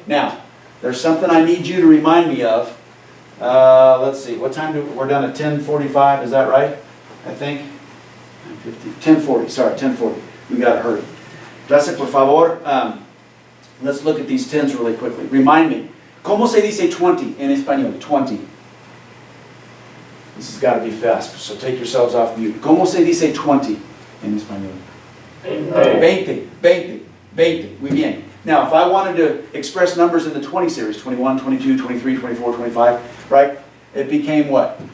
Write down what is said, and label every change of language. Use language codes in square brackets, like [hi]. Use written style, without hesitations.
[en] Now, there's something I need you to remind me of. Let's see, what time we're done at 10:45, is that right? I think 10:40, sorry, 10:40. We got to hurry. [es] Gracias, por favor. [en] Let's look at these tens really quickly. Remind me, [es] ¿cómo se dice 20 en español? [en] 20. This has got to be fast, so take yourselves off mute. [es] ¿Cómo se dice 20 en español? [en] 20, 20, 20. [es] Muy bien. [en] Now, if I wanted to express numbers in the 20 series, 21, 22, 23, 24, 25, right? It became what?